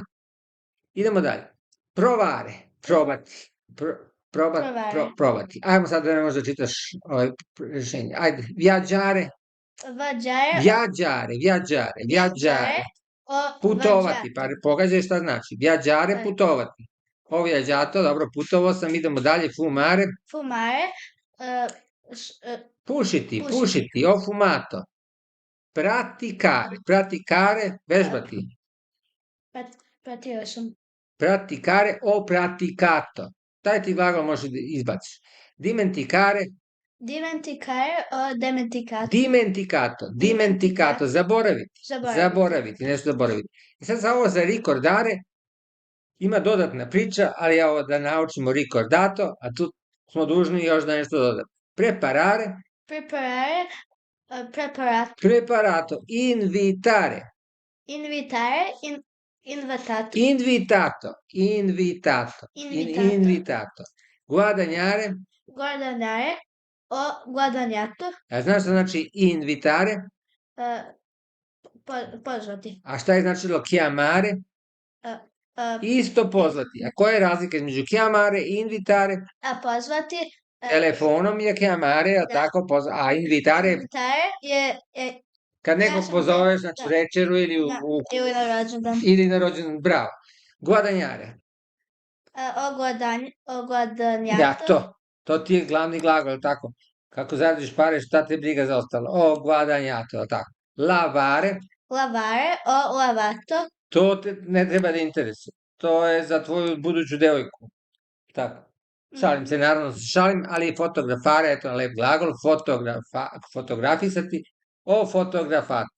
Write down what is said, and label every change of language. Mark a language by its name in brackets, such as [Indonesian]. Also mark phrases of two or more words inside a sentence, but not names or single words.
[Serbian] Idemo dalje. Provare, probati, probati. Ajmo sad da ne možda čitaš rešenje. Ajde, [Italian] viaggiare, Viaggiare. viaggiare. O [Serbian] Putovati, pa pogađaj šta znači. [Italian] Viaggiare, putovati. Ho viaggiato, [Serbian] dobro, putovao sam, idemo dalje, [Italian] fumare. Fumare. Pušiti, ho fumato. Praticare, [Serbian] vežbati. Pratio sam. [Italian] Praticare, ho praticato. [Serbian] Taj ti glagol možeš da izbaciš. [Italian] Dimenticare, o dimenticato, [Serbian] zaboraviti. Nešto zaboraviti. I sad za ovo za ricordare ima dodatna priča, ali ja ovo da naučimo ricordato, a tu smo dužni još da nešto dodamo. [Italian] Preparare, preparato, invitare, invitato, guadagnare, o guadagnato. [Serbian] a znaš šta znači invitare? Pozvati. A šta je značilo chiamare? Isto pozvati. A koja je razlika između chiamare i invitare? A pozvati. Telefonom je chiamare, tako, a invitare je kad nekog pozoveš na večeru ili na rođendan. [Italian] Bravo. Guadagnare. O guadagnato. [Serbian] To ti je glavni glagol, tako? Kako zaradiš pare, šta te briga za ostalo? [Italian] O guadagnato, tako. Lavare. O lavato. [Serbian] To te ne treba da interesuje. To je za tvoju buduću devojku. Tako. Šalim se, naravno se šalim, ali fotografare, eto lep glagol, fotografisati, [Italian] o fotografato.